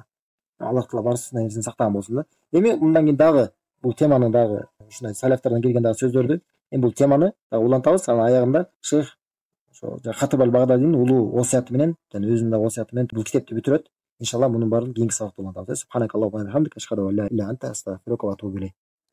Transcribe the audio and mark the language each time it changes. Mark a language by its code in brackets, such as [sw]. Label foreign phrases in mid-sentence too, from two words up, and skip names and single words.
[ky] Аллах Таала барысына нерсени сактаган болсун да. Эми мындан кийин дагы бул теманы дагы ушундай салафтардан келген дагы сөздөрдү, эми бул теманы дагы улантабыз. Анан аягында шейх ошо Хатиб аль-Багдадинин улуу осуяты менен жана өзүнүн дагы осуяты менен бул китепти бүтүрөт. Иншалла мунун баарын кийинки сабакта улантабыз. [ar] سبحانك اللهم وبحمدك أشهد أن لا إله إلا أنت أستغفرك وأتوب إليك.